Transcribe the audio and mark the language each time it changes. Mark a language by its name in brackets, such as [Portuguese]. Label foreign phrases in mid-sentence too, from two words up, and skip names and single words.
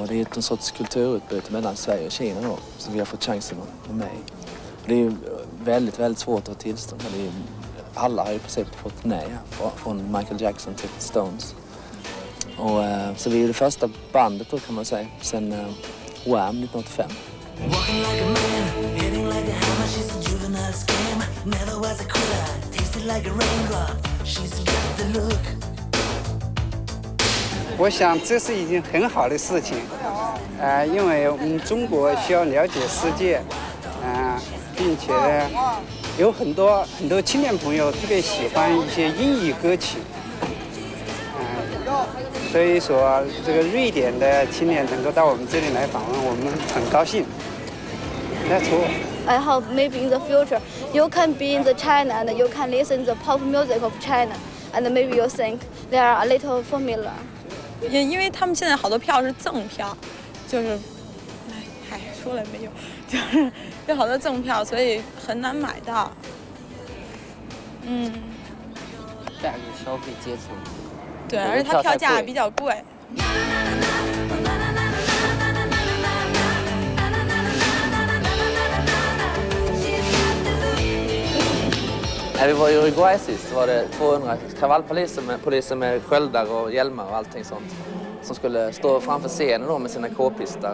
[Swedish] Och det är en sorts kulturutbyte mellan Sverige och Kina då, som vi har fått chansen att vara med i. Det är ju väldigt, väldigt svårt att ha tillstånd. Alla har ju precis fått nej från Michael Jackson till Stones. Och, så vi är det första bandet då, kan man säga, sen Wham 1985. [Chinese] 我想这是一件很好的事情，因为我们中国需要了解世界，并且有很多青年朋友特别喜欢一些英语歌曲，所以说这个瑞典的青年能够到我们这里来访问，我们很高兴。 [English] That's all. I hope maybe in the future you can be in the China and you can listen the pop music of China, and maybe you think they are a little familiar. [Chinese] 因为他们现在好多票是赠票，就是，说了没有，就是有好多赠票，所以很难买到。下一个消费阶层。对，而且它票价比较贵。 [Swedish] När vi var i Uruguay sist var det 200 kravallpoliser med sköldar och hjälmar och allting sånt som skulle stå framför scenen då med sina k-pistar.